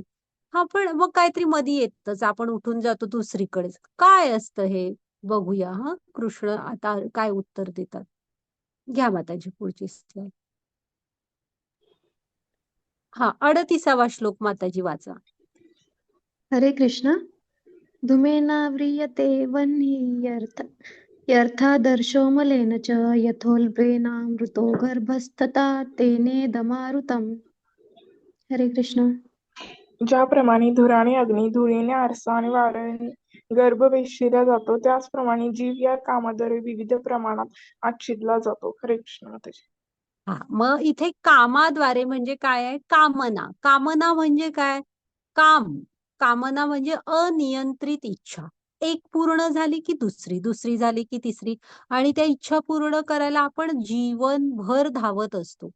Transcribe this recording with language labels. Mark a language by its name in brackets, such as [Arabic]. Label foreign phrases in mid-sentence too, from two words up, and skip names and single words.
[Marathi] पण मग काहीतरी मधी येतच, आपण उठून जातो दुसरीकडेच. काय असतं हे? बघूया कृष्ण आता काय उत्तर देतात. घ्या माताजी पुढची स्लाइड. 38वा श्लोक माताजी वाचा. हरे कृष्ण. [Sanskrit] धूमेनाव्रियते वह्निर्यर्थ यर्थादर्शो मलेन च यथोल्बेनामृतो गर्भस्तथा तेनेदमारुतम्. [Marathi] हरे कृष्ण. ज्याप्रमाणे धुराने अग्नी, धुळीने आरसा आणि वाऱ्याने गर्भ वेष्टिला जातो, त्याचप्रमाणे जीव या कामाद्वारे विविध प्रमाणात आच्छिद्ला जातो. हरे कृष्ण माताजी. हा मग इथे कामाद्वारे म्हणजे काय आहे? कामना. कामना म्हणजे काय? काम. कामना म्हणजे अनियंत्रित इच्छा. एक पूर्ण झाली की दुसरी, दुसरी झाली की तिसरी, आणि त्या इच्छा पूर्ण करायला आपण जीवनभर धावत असतो.